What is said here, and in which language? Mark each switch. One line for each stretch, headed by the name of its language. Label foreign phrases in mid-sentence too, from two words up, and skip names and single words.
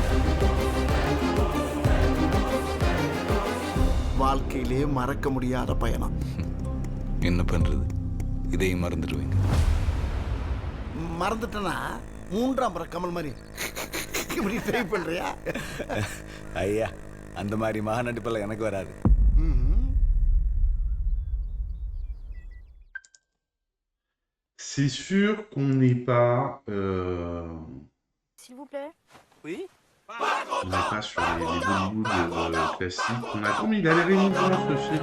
Tamil: வாழ்க்கையிலேயே மறக்க முடியாத பயணம். என்ன பண்றது? இதையும் மறந்துடுவீங்க. மறந்துட்டேன்னா மூன்றாம் முறை கமல் மாதிரி இப்படி ட்ரை பண்றியா? ஐயா, அந்த மாதிரி மகா நடிப்பெல்லாம் எனக்கு வராது.
French: C'est sûr qu'on n'est pas... S'il vous plaît. Oui. On n'est pas sur les Bollywood classiques. On a combien? Il a l'air émouvant ce film.